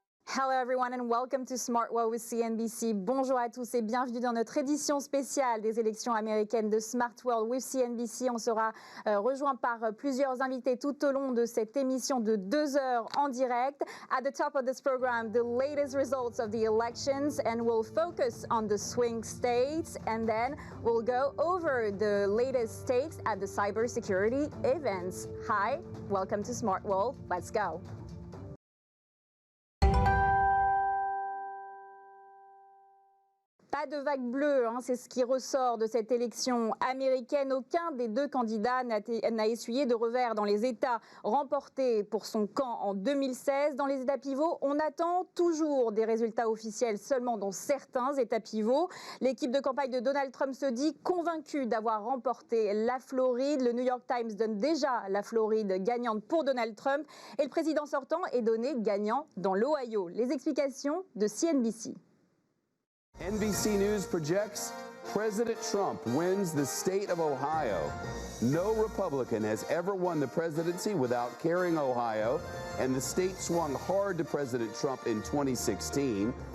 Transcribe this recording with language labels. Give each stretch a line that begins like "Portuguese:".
English: Hello everyone and welcome to Smart World with CNBC.
French: Bonjour à tous et bienvenue dans notre édition spéciale des élections américaines de Smart World with CNBC. On sera rejoint par plusieurs invités tout au long de cette émission de 2 heures en direct.
English: At the top of this program, the latest results of the elections, and we'll focus on the swing states, and then we'll go over the latest stakes at the cybersecurity events. Hi, welcome to Smart World. Let's go.
French: Pas de vague bleue, c'est ce qui ressort de cette élection américaine. Aucun des deux candidats n'a essuyé de revers dans les États remportés pour son camp en 2016. Dans les États pivots, on attend toujours des résultats officiels seulement dans certains États pivots. L'équipe de campagne de Donald Trump se dit convaincue d'avoir remporté la Floride. Le New York Times donne déjà la Floride gagnante pour Donald Trump et le président sortant est donné gagnant dans l'Ohio. Les explications de CNBC.
English: NBC News projects President Trump wins the state of Ohio. No Republican has ever won the presidency without carrying Ohio, and the state swung hard to President Trump in 2016.